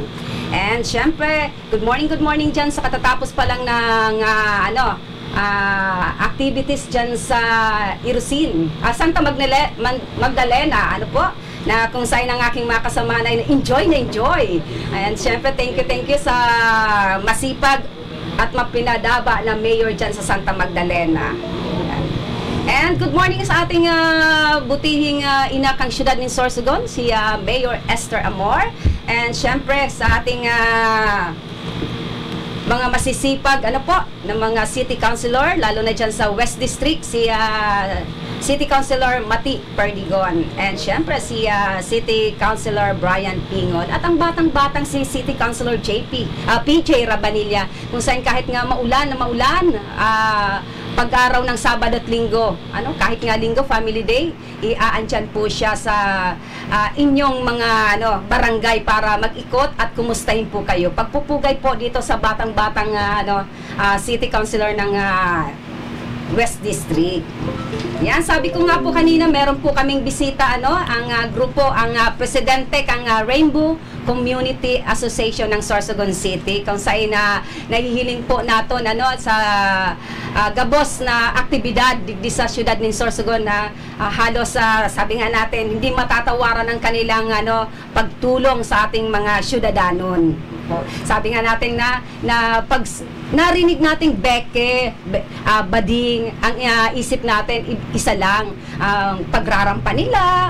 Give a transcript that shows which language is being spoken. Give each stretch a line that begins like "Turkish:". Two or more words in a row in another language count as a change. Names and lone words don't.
Filipino: And syempre,
English: good morning
Filipino: dyan sa katatapos pa lang ng activities dyan sa Irusin, Santa Magdalena, na kung saan ang aking mga kasama na enjoy. And syempre,
English: thank you
Filipino: sa masipag at mapinadaba na mayor dyan sa Santa Magdalena.
English: And good morning
Filipino: sa ating butihing inakang syudad ng Sorsogon, si Mayor Esther Amor. And syempre sa ating mga masisipag ng mga city councilor, lalo na dyan sa West District, si City Councilor Mati Perdigon, and syempre si City Councilor Brian Pingon, at ang batang-batang si City Councilor PJ Rabanilla, kung saan kahit nga maulan, pag-araw ng Sabado at Linggo, kahit nga Linggo,
English: Family Day,
Filipino: iaandyan po siya sa inyong mga barangay para mag-ikot at kumustahin po kayo. Pagpupugay po dito sa batang-batang City Councilor ng West District. Yan, sabi ko nga po kanina, meron po kaming bisita, ang grupo, ang presidente kang Rainbow Community Association ng Sorsogon City, kung saan
Bikol: nahihiling po naton sa gabos
Filipino: na aktibidad di sa syudad ng Sorsogon na halos sabi nga natin hindi matatawaran ng kanilang pagtulong sa ating mga syudadanon. po. Sabi nga natin na pag narinig nating beke, bading, ang isip natin isa lang, ang pagrarampa nila.